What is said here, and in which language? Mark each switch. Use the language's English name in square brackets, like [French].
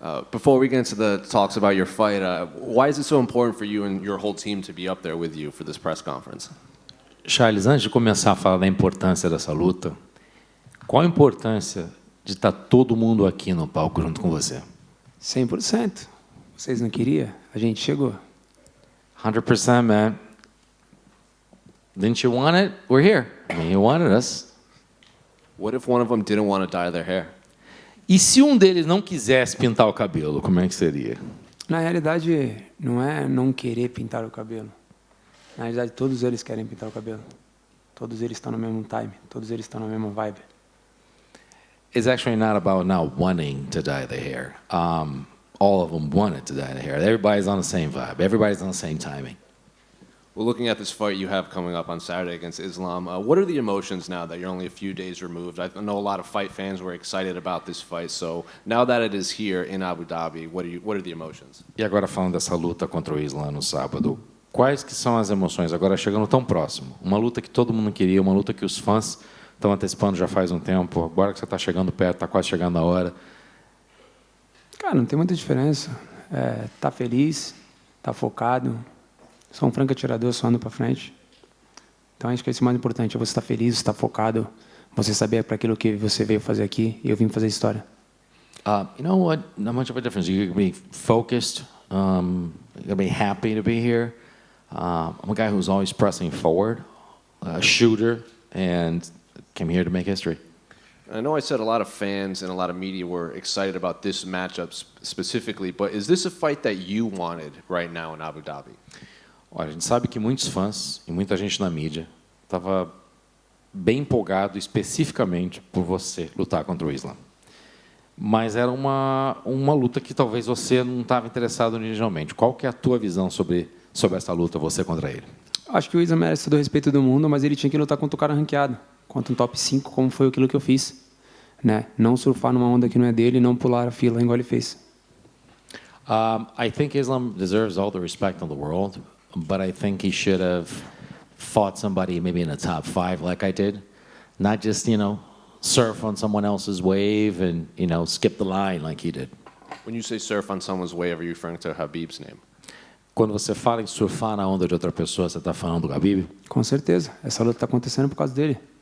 [English] Before we get into the talks about your fight, why is it so important for you and your whole team to be up there with you for this press conference? [Portuguese] Charles, antes de começar a falar da importância dessa luta, qual a importância de estar todo mundo aqui no palco junto com você? 100%. Vocês não queriam? A gente chegou. [English] 100%, man. Didn't you want it? We're here. I mean, you wanted us. What if one of them didn't want to dye their hair? [Portuguese] E se um deles não quisesse pintar o cabelo, como é que seria? Na realidade, não é não querer pintar o cabelo. Na realidade, todos eles querem pintar o cabelo. Todos eles estão no mesmo time. Todos eles estão na mesma vibe. [English] It's actually not about not wanting to dye the hair. All of them wanted to dye the hair. Everybody's on the same vibe. Everybody's on the same timing. Well, looking at this fight you have coming up on Saturday against Islam, what are the emotions now that you're only a few days removed? I know a lot of fight fans were excited about this fight, so now that it is here in Abu Dhabi, what are the emotions? [Portuguese] E agora falando dessa luta contra o Islam no sábado, quais que são as emoções agora chegando tão próximo? Uma luta que todo mundo queria, uma luta que os fãs estão antecipando já faz um tempo, agora que você está chegando perto, está quase chegando a hora. Cara, não tem muita diferença. Tá feliz, tá focado. Sou um franco atirador, só ando para frente. Então, acho que esse é o mais importante. É você estar feliz, estar focado, você saber para aquilo que você veio fazer aqui, e eu vim fazer história. [English] You know what? Not much of a difference. You can be focused. You can be happy to be here. I'm a guy who's always pressing forward, a shooter, and came here to make history. I know I said a lot of fans and a lot of media were excited about this matchup specifically, but is this a fight that you wanted right now in Abu Dhabi? [Portuguese] Olha, a gente sabe que muitos fãs e muita gente na mídia estava bem empolgado especificamente por você lutar contra o Islam. Mas era uma luta que talvez você não estava interessado originalmente. Qual que é a tua visão sobre essa luta, você contra ele? Acho que o Islam merece todo o respeito do mundo, mas ele tinha que lutar contra o cara ranqueado, contra um top 5, como foi aquilo que eu fiz. Né? Não surfar numa onda que não é dele, não pular a fila igual ele fez. [English] I think Islam deserves all the respect in the world, but I think he should have fought somebody maybe in the top 5 like I did. Not just, surf on someone else's wave and, skip the line like he did. When you say surf on someone's wave, are you referring to Habib's name? [Portuguese] Quando você fala em surfar na onda de outra pessoa, você está falando do Khabib? Com certeza. Essa luta está acontecendo por causa dele.